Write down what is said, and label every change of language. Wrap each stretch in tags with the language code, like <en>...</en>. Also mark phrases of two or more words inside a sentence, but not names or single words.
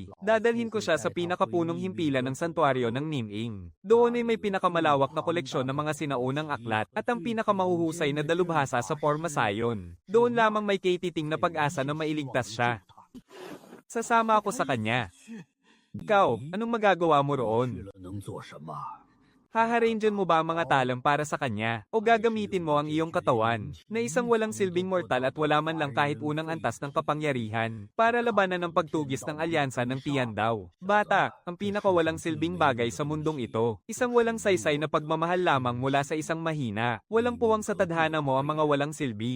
<tl>Dadalhin ko siya sa pinakapunong himpilan ng santuaryo ng Niming. Doon ay may pinakamalawak na koleksyon ng mga sinaunang aklat at ang pinakamahuhusay na dalubhasa sa Forma Sion. Doon lamang may katiting na pag-asa na mailigtas siya. Sasama ako sa kanya. Ikaw, anong magagawa mo</tl> <zh>去</zh> <tl>roon?</tl> <zh>了能做什么？</zh> <tl>Haharangan mo ba ang mga talam para sa kanya, o gagamitin mo ang iyong katawan, na isang walang silbing mortal at wala man lang kahit unang antas ng kapangyarihan, para labanan ang pagtugis ng alyansa ng Tiandaw? Bata, ang pinakawalang silbing bagay sa mundong ito, isang walang saysay na pagmamahal lamang mula sa isang mahina, walang puwang sa tadhana mo ang mga walang silbi.</tl>